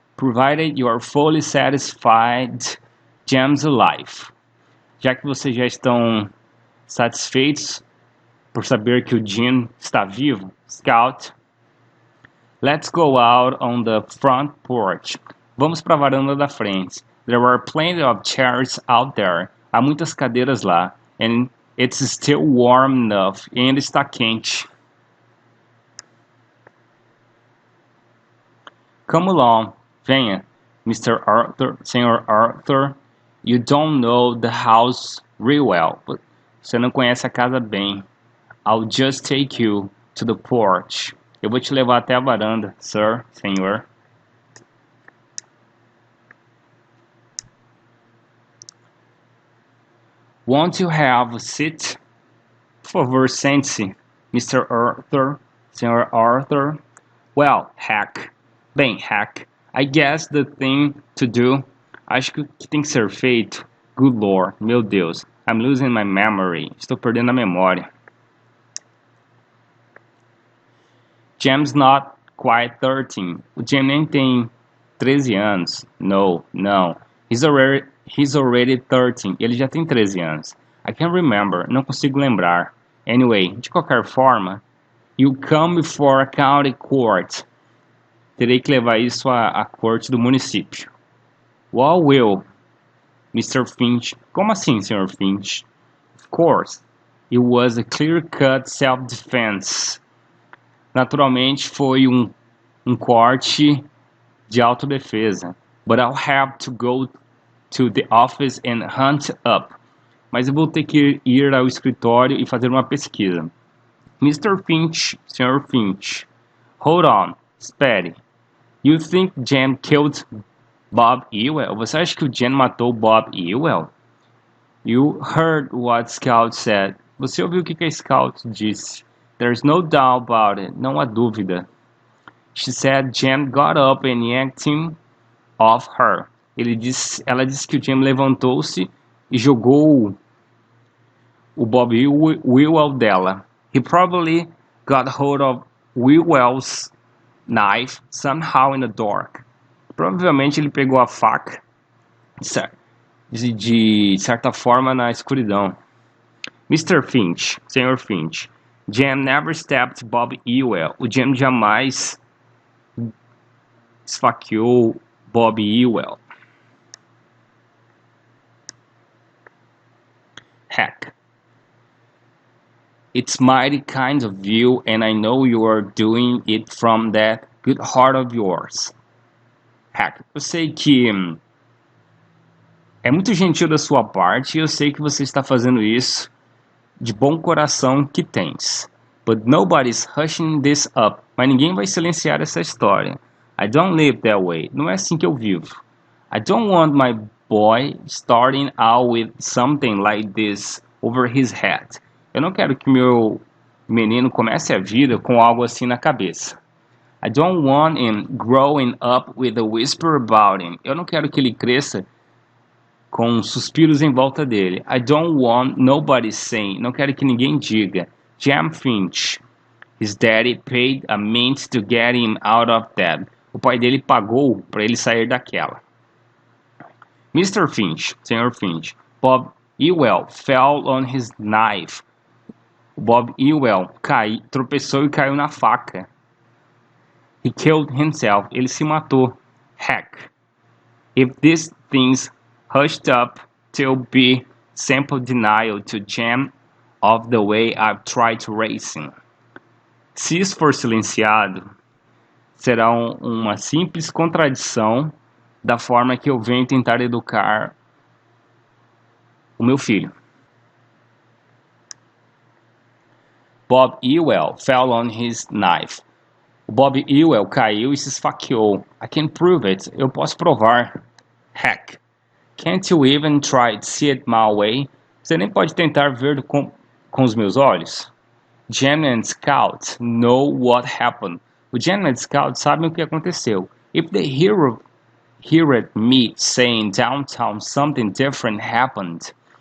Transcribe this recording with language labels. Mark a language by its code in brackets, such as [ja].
[en] Provided you are fully satisfied, Jam's alive. [pt] Já que vocês já estão satisfeitos por saber que o Jim está vivo, [en] Scout, let's go out on the front porch. [pt] Vamos para a varanda da frente. [en] There are plenty of chairs out there. [pt] Há muitas cadeiras lá. [en] And it's still warm enough. [pt] E ainda está quente. [en] Come along. [pt] Venha, [en] Mr. Arthur, Sr. Arthur. You don't know the house real well. [pt] Você não conhece a casa bem. [en] I'll just take you to the porch. [pt] Eu vou te levar até a varanda, [en] sir, [pt] senhor. [en] Won't you have a seat? [pt] Por favor, sente-se, [en] Mr. Arthur, Sr. Arthur. Well, heck. [pt] Bem, heck. [en] I guess the thing to do. [pt] Acho que o que tem que ser feito. [en] Good Lord, [pt] meu Deus. [en] I'm losing my memory. [pt] Estou perdendo a memória. [en] Jam's not quite 13. [pt] O Jam nem tem 13 anos. [en] No, [pt] não. [en] He's already 13. [pt] Ele já tem 13 anos. [en] I can't remember. [pt] Não consigo lembrar. [en] Anyway, [pt] de qualquer forma, [en] you come before a county court. [pt] Terei que levar isso à corte do município. [en] Well, will, Mr. Finch. [pt] Como assim, [en] Sr. Finch? Of course. It was a clear-cut self-defense. [pt] Naturalmente, foi um corte de autodefesa. [en] But I'll have to go to the office and hunt up. [pt] Mas eu vou ter que ir ao escritório e fazer uma pesquisa. [en] Mr. Finch, Sr. Finch. Hold on. [pt] Espere. [en] You think Jen killed Bob Ewell? [pt] Você acha que o Jen matou Bob Ewell? [en] You heard what Scout said. [pt] Você ouviu o que a Scout disse? [en] There's no doubt about it. [pt] Não há dúvida. [en] She said Jen got up and yanked him off her. [pt] Ela disse que o Jen levantou-se e jogou o Bob Ewell dela. [en] He probably got hold of Ewell's knife somehow in the dark. [pt] Provavelmente ele pegou a faca de certa forma na escuridão. [en] Mr. Finch, Sr. Finch. Jam never stabbed Bob Ewell. [pt] O Jam jamais esfaqueou Bob Ewell. [en] Heck. It's mighty kind of you, and I know you are doing it from that good heart of yours. [pt] Heck, eu sei que é muito gentil da sua parte e eu sei que você está fazendo isso de bom coração que tens. [en] But nobody's hushing this up. [pt] Mas ninguém vai silenciar essa história. [en] I don't live that way. [pt] Não é assim que eu vivo. [en] I don't want my boy starting out with something like this over his head. [pt] Eu não quero que meu menino comece a vida com algo assim na cabeça. [en] I don't want him growing up with a whisper about him. [pt] Eu não quero que ele cresça com suspiros em volta dele. [en] I don't want nobody saying. [pt] Não quero que ninguém diga. [en] Jam Finch. His daddy paid a mint to get him out of that. [pt] O pai dele pagou para ele sair daquela. Mr. Finch, Sr. Finch. [en] Bob Ewell fell on his knife. [pt] Bob Ewell tropeçou e caiu na faca. [en] He killed himself. [pt] Ele se matou. [en] Heck. If these things hushed up to be simple denial to jam of the way I've tried to racing. [pt] Se isso for silenciado, será uma simples contradição da forma que eu venho tentar educar o meu filho. [en] Bob Ewell fell on his knife. [pt] O Bob Ewell caiu e se esfaqueou. [en] I can prove it. [pt] Eu posso provar. Heck. [en] Can't you even try to see it my way? [pt] Você nem pode tentar ver com os meus olhos? [en] Jem and Scout know what happened. [pt] O Jem and Scout sabem o que aconteceu. [en] If they heard me saying downtown something different happened.